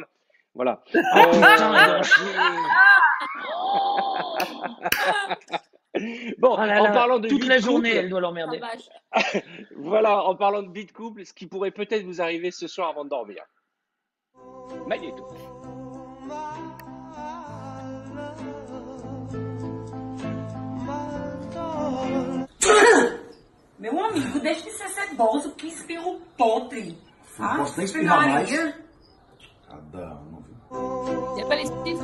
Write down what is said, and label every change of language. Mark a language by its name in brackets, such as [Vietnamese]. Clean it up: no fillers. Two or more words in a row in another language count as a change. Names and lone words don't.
[French] Voilà. Putain, il doit en chier. Bon, Oh là en là, parlant de toute vie la de journée, couple, elle doit Ah, l'emmerder. vache. voilà, en parlant de vie de couple, ce qui pourrait peut-être vous arriver ce soir avant de dormir. Magnéto. [Portuguese] Meu amigo, deixa de ser ceboso, que espirro podre. Não posso nem Ave espirrar mais. Maria. Cada um. [French] Il n'y a pas les stifs.